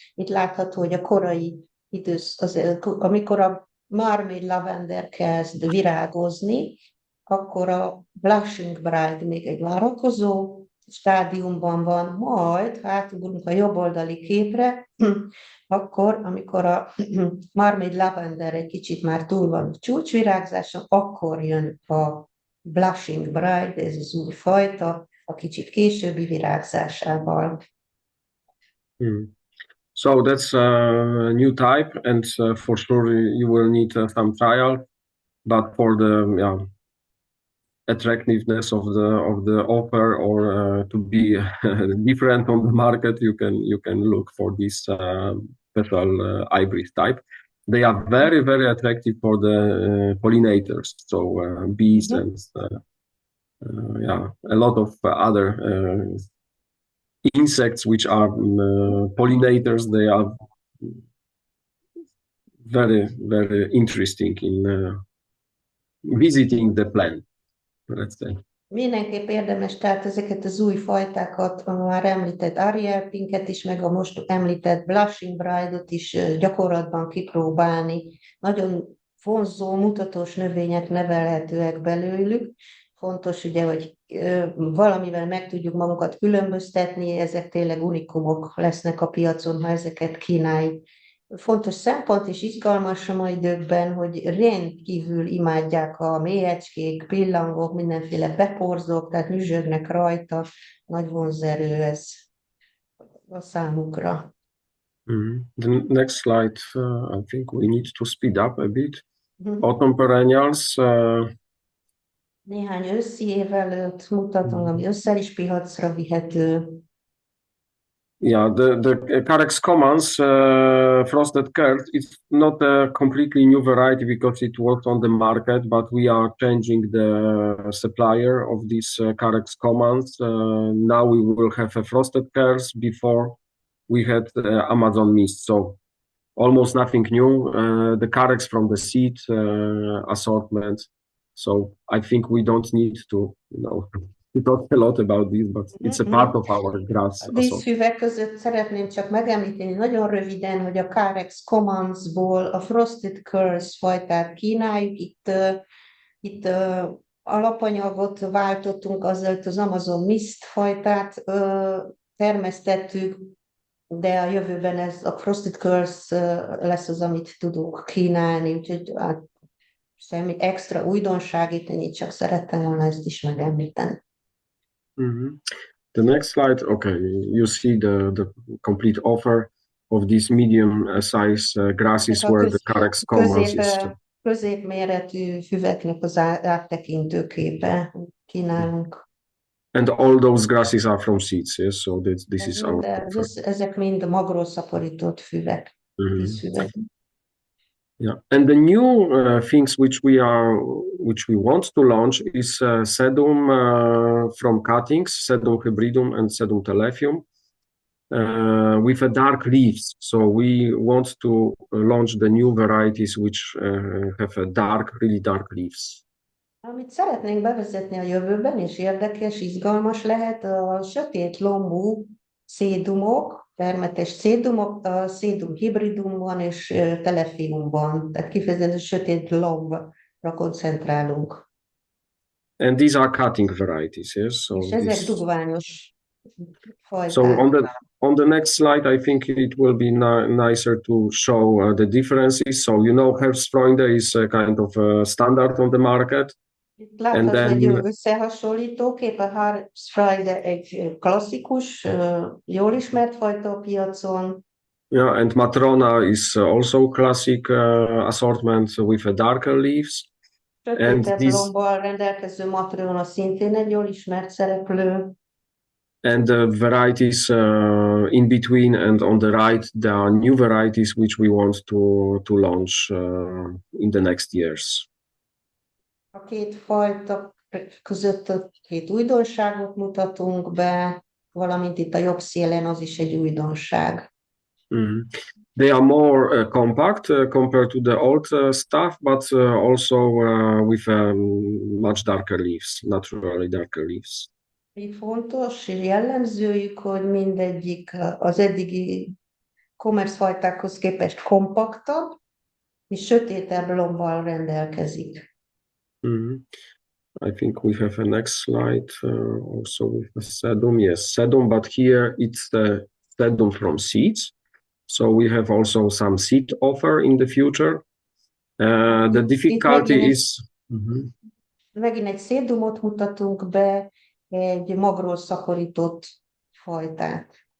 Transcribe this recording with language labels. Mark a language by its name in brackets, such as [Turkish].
[Hungarian] Itt látható, hogy a korai amikor a Marmaid Lavender kezd virágozni, akkor a Blushing Bride még egy várakozó stádiumban van, majd ha átugrunk a jobboldali képre, akkor, amikor a Marmaid Lavender egy kicsit már túl van a csúcsvirágzáson, akkor jön a Blushing Bride, ez az új fajta, a kicsit későbbi virágzásával. [English] So that's a new type, and for sure you will need some trial, but for the attractiveness of the offer, or to be different on the market, you can look for this special hybrid type. They are very, very attractive for the pollinators, so bees and a lot of other insects which are pollinators. They are very, very interesting in visiting the plant, let's say. [Hungarian] Mindenképp érdemes tehát ezeket az új fajtákat, a már említett Ariel Pinket is, meg a most említett Blushing Bride-ot is gyakorlatban kipróbálni. Nagyon vonzó, mutatós növények nevelhetőek belőlük. Fontos ugye, hogy valamivel meg tudjuk magunkat különböztetni, ezek tényleg unikumok lesznek a piacon, ha ezeket kínáljuk. Fontos szempont és izgalmas a mai időkben, hogy rendkívül imádják a mélyecskék, pillangók, mindenféle beporzók, tehát nyüzsögnek rajta, nagy vonzerő ez a számukra. [English] The next slide, I think we need to speed up a bit. Autumn perennials. [Hungarian] Néhány őszi évelőt mutatom, ami ősszel is piacra vihető. [English] Yeah, the Carex Commons frosted curd is not a completely new variety because it was on the market, but we are changing the supplier of these Carex Commons. Now we will have a frosted curds. Before we had Amazon mist. So almost nothing new. The Carex from the seed assortment. So I think we don't need to, to talk a lot about this, but it's a part of our grass [Hungarian] A [English] assortment. [Hungarian] díszfüvek között szeretném csak megemlíteni nagyon röviden, hogy a Carex Commansból a Frosted Curls fajtát kínáljuk. Itt alapanyagot váltottunk, azzal az Amazon Mist fajtát termesztettük, de a jövőben ez a Frosted Curls lesz az, amit tudunk kínálni, úgyhogy semmi extra újdonság, itt ennyit csak szerettem volna ezt is megemlíteni. [English] The next slide, okay, you see the complete offer of these medium size grasses where the Carex Commons is. [Hungarian] Középméretű füveknek az áttekintő képe kínálunk. [English] And all those grasses are from seeds, yes? So this is our offer. [Hungarian] Ezek mind magról szaporított füvek, díszfüvek. [English] Yeah, and the new things which we want to launch is sedum from cuttings, sedum hybridum and sedum telephium, with a dark leaves. So we want to launch the new varieties which have a really dark leaves. [Hungarian] Amit szeretnénk bevezetni a jövőben, és érdekes, izgalmas lehet, a sötét lombú szédumok, termetes szédumok, a szédum hibridumban és telefiumban, tehát kifejezetten sötét lombra koncentrálunk. [English] And these are cutting varieties, yes? So [Hungarian] és ezek dugványos fajták. [English] So on the next slide, I think it will be nicer to show the differences. So Herbstfreunde is a kind of standard on the market. [Hungarian] Itt látható egy összehasonlító kép, a Herbstfreunde egy klasszikus, jól ismert fajta a piacon. [English] Yeah, and Matrona is also classic assortment with a darker leaves. [Hungarian] Sötétebb lombbal rendelkező Matrona szintén egy jól ismert szereplő. [English] And the varieties in between and on the right, there are new varieties which we want to launch in the next years. [Hungarian] A két fajta között a két újdonságot mutatunk be, valamint itt a jobb szélen az is egy újdonság. [English] They are more compact compared to the old stuff, but also with much darker leaves, naturally darker leaves. [Hungarian] Így fontos jellemzőjük, hogy mindegyik az eddigi commerce fajtákhoz képest kompaktabb, és sötétebb lombbal rendelkezik. [English] I think we have a next slide also with the sedum. Yes, sedum, but here it's the sedum from seeds. So we have also some seed offer in the future. The difficulty is... [Hungarian] Megint egy szédumot mutatunk be, egy magról szaporított fajtát.